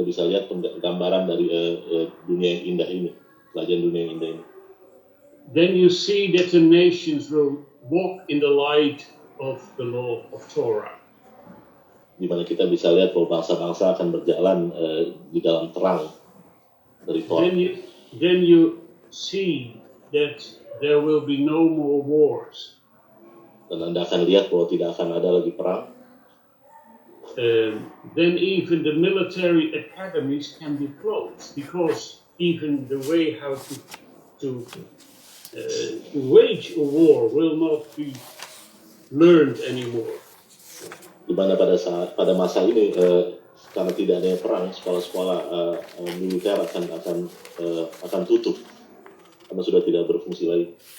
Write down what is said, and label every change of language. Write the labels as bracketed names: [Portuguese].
[Indonesian] Anda bisa lihat gambaran dari dunia yang indah ini, kerajaan dunia yang indah ini. [English] Then you see that the nations will walk in the light of the law of Torah. [Indonesian] Di mana kita bisa lihat bahwa bangsa-bangsa akan berjalan di dalam terang dari Torah. [English] Then you see that there will be no more wars. [Indonesian] Dan Anda akan lihat bahwa tidak akan ada lagi perang. [English] Then even the military academies can be closed, because even the way how to wage a war will not be learned anymore. [Indonesian] Di mana pada masa ini karena tidak adanya perang, sekolah-sekolah militer akan tutup karena sudah tidak berfungsi lagi.